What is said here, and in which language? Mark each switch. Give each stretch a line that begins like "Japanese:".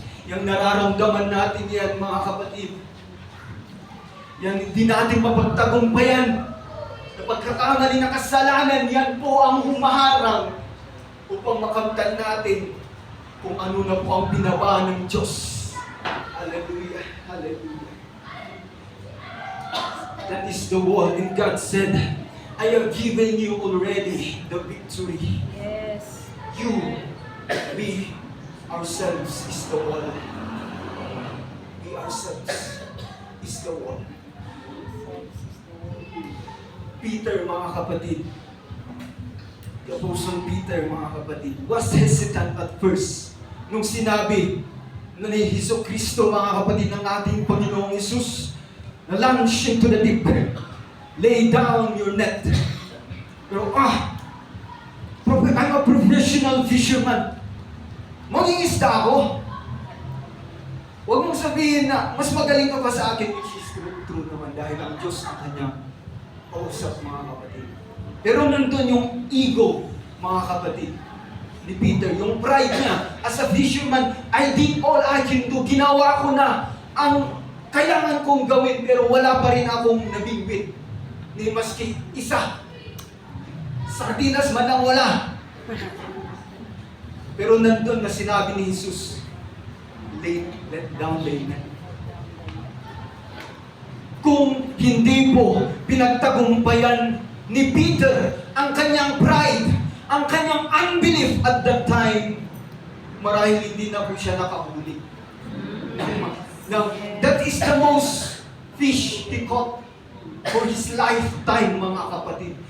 Filipino: Yang nararamdaman natin yan, mga kapatid, yan hindi natin mapagtagumpayan. Na pagkakamali na kasalanan, yan po ang humaharang upang makamtan natin kung ano na po ang binaba ng Diyos. Hallelujah, hallelujah.
English: That is the wall, and God said, I have given you already the victory. Yes. You, we, ourselves is the wall. We ourselves is the wall. Peter,
Filipino: mga kapatid,
English: the Apostle Peter, mga kapatid, was hesitant at first
Filipino: nung sinabi na ni Hesus Kristo, mga kapatid, ng ating Panginoong Hesus, na
English: launch into the deep, lay down your net. Pero I'm a professional fisherman.
Filipino: Mangingisda ako. Huwag mong sabihin na mas magaling ka pa sa akin,
English: which is true
Filipino: naman dahil ang Diyos ang kanyang kausap, mga kapatid. Pero nandun yung ego, mga kapatid, ni Peter, yung pride niya.
English: As a fisherman, I did all I can do.
Filipino: Ginawa ko na ang kailangan kong gawin, pero wala pa rin akong nabingwit. Ni maski isa. Sardinas man ang wala. Pero nandun na sinabi ni Jesus,
English: let down the net.
Filipino: Kung hindi po pinagtagumpayan ni Peter ang kanyang pride, ang kanyang unbelief
English: at that time,
Filipino: marahil hindi na po siya nakahuli.
English: Now, that is the most fish he caught for his lifetime,
Filipino: mga kapatid.